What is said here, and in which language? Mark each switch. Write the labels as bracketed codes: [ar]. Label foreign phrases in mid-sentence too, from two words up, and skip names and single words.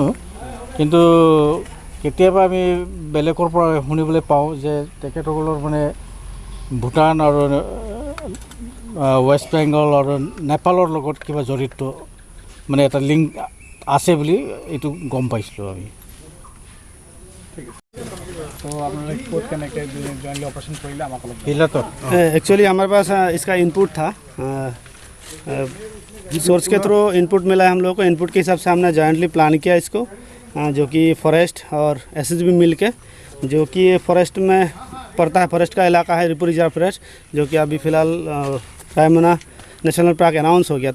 [as] কিন্তু কেতিয়াবা আমি বেলেগৰ পৰা শুনিবলৈ পাওঁ যে তেখেতসকলৰ মানে ভূটান আৰু ৱেষ্ট বেংগল আৰু নেপালৰ লগত কিবা জড়িত মানে এটা লিংক আছে বুলি এইটো গম পাইছিলোঁ আমি। [hi] एक्चुअली हमारे पास इसका इनपुट था, सोर्स के थ्रू इनपुट मिला है हम लोग को। इनपुट के हिसाब से हमने जॉइंटली प्लान किया इसको, जो कि फॉरेस्ट और SSB मिल के, जो कि फॉरेस्ट में पड़ता है, फॉरेस्ट का इलाका है रिपु रिजर्व फॉरेस्ट, जो कि अभी फ़िलहाल रायमना नेशनल पार्क अनाउंस हो गया।